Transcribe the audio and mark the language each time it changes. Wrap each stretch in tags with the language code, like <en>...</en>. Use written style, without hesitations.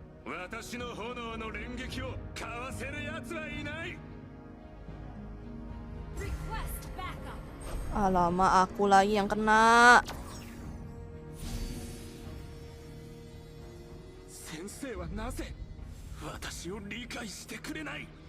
<ja>私の炎の連撃をかわせる奴はいない。</ja> <en>Request backup.</en> <ms>Alamak, aku lagi yang kena.</ms> <ja>先生はなぜ私を理解してくれない。</ja>